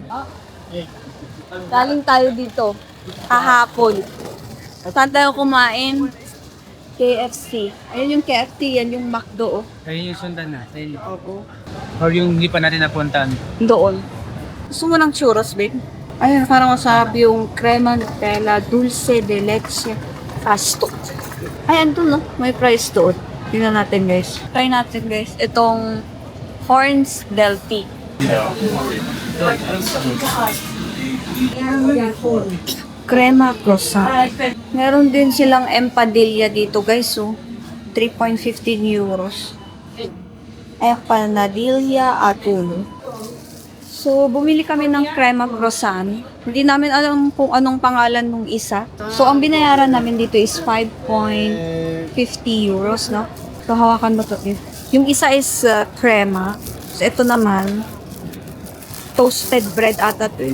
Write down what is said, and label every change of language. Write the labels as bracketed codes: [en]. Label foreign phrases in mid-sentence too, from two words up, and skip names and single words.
[tl] Galing tayo dito kahapon. Saan tayo kumain? KFC. Ayun yung KFC, yan yung McDo. Ayun yung sundan natin. Oo. Or yung hindi pa natin napuntahan. Doon. Gusto mo ng churros, babe? Ayun, parang masarap yung crema Nutella, [es] dulce de leche, fasto. [tl] Ay, andun, no? May price doon. Tingnan natin, guys. Try natin, guys. Itong Horns del Tea. Crema croissant. Meron din silang empadilla dito, guys. So, 3.15 euros. [es] Empanadilla atún. [tl] So, bumili kami ng crema croissant. Hindi namin alam kung anong pangalan nung isa. So, ang binayaran namin dito is 5.50 euros, no? So, hawakan mo to. Yung isa is crema. So, ito naman, [en] toasted bread [tl] ata to.